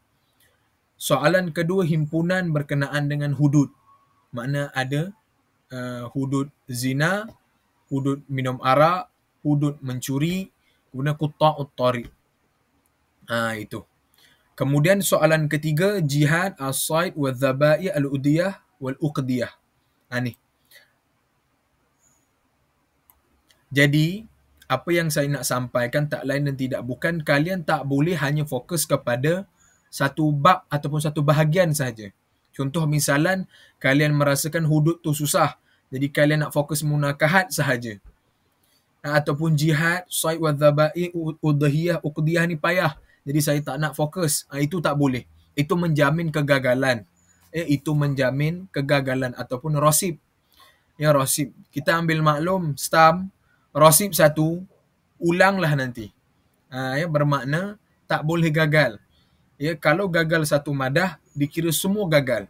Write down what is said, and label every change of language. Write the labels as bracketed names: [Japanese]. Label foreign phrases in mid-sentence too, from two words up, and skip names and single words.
[Malay] Soalan kedua, himpunan berkenaan dengan hudud. Makna ada hudud zina, hudud minum arak, hudud mencuri, kemudian [Arabic] qutta'ut tariq. [Malay] Itu. Kemudian soalan ketiga, [Arabic] jihad, as-sayd, wal-dhaba'i, al-udiyah, wal-uqdiyah. [Malay] Ni. Jadi, apa yang saya nak sampaikan tak lain dan tidak bukan, kalian tak boleh hanya fokus kepada satu bab ataupun satu bahagian saja. Contoh misalan, kalian merasakan hudud tu susah, jadi kalian nak fokus munakahat sahaja. Ataupun jihad, [Arabic] said wa dhabai, [Malay] udhiyah, uqdiyah ni payah, jadi saya tak nak fokus. Itu tak boleh. Itu menjamin kegagalan. Itu menjamin kegagalan ataupun rosib. Ya, rosib. Kita ambil maklum, stam, rosib satu, ulanglah nanti. Bermakna tak boleh gagal. Ya, kalau gagal satu madah, dikira semua gagal.